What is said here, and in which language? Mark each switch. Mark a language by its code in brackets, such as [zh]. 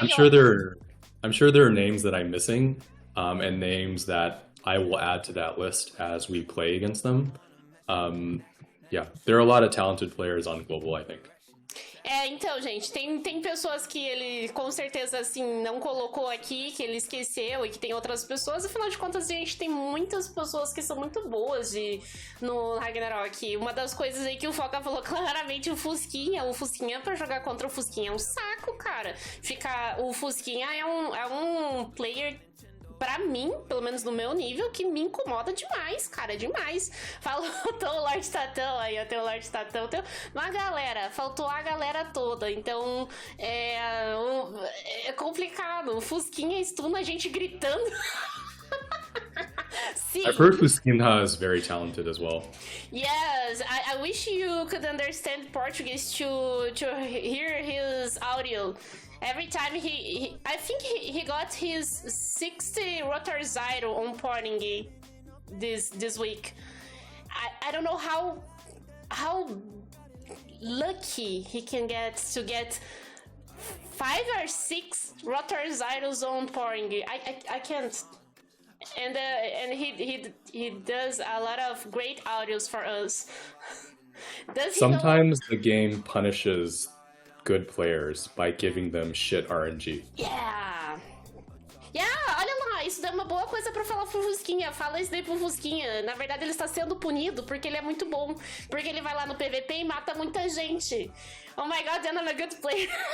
[en] I'm sure there are names that I'm missing, and names that I will add to that list as we play against them. Yeah, there are a lot of talented players on global, I think. [pt] Então, gente, tem pessoas que ele com certeza, assim, não colocou aqui, que ele esqueceu, e que tem outras pessoas. Afinal de contas, a gente tem muitas pessoas que são muito boas no Ragnarok. Uma das coisas aí que o Foca falou claramente, o Fusquinha pra jogar contra o Fusquinha é um saco, cara. O Fusquinha é um player... Pra mim, pelo menos no meu nível, que me incomoda demais, cara, demais. Faltou o Lorde Tatão, aí eu tenho o Lorde Tatão, tenho uma galera, faltou a galera toda, então é complicado. O Fusquinha estuna a gente gritando. [en] I've heard Fusquinha is very talented as well. Yes, I wish you could understand Portuguese to hear his audio. Every time I think he got his 60 Rotor Zyro on Português this week. I don't know how lucky he can get to get 5 or 6 Rotor Zyros on Português. I can't. And he does a lot of great audios for us. Sometimes the game punishes good players by giving them shit RNG. [pt] Yeah, olha lá, isso é uma boa coisa pra falar pro Fusquinha. Fala isso daí pro Fusquinha. Na verdade, ele está sendo punido porque ele é muito bom. Porque ele vai lá no PVP e mata muita gente. [en] Oh my god, then I'm a good player.